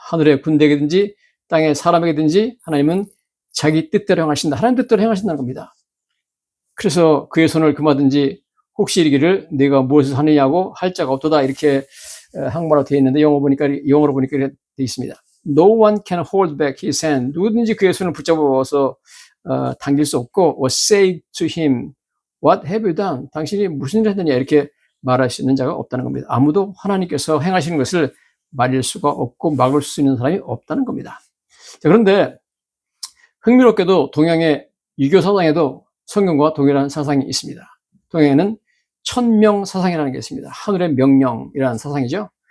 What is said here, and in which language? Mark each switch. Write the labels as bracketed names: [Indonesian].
[Korean] 하늘의 군대에게든지 땅의 사람에게든지 하나님은 자기 뜻대로 행하신다. 하나님 뜻대로 행하신다는 겁니다. 그래서 그의 손을 금하든지 혹시 이르기를 내가 무엇을 하느냐고 할 자가 없도다 이렇게 한국말로 되어 있는데 영어로 보니까 이렇게 되어 있습니다. [English] No one can hold back his hand. [Korean] 누구든지 그의 손을 붙잡아서 당길 수 없고 [English] or say to him What have you done? [Korean] 당신이 무슨 일을 했느냐 이렇게 말할 수 있는 자가 없다는 겁니다. 아무도 하나님께서 행하시는 것을 말릴 수가 없고 막을 수 있는 사람이 없다는 겁니다. 자, 그런데 흥미롭게도 동양의 유교 사상에도 성경과 동일한 사상이 있습니다. 동양에는 천명 사상이라는 게 있습니다. 하늘의 명령이라는 사상이죠.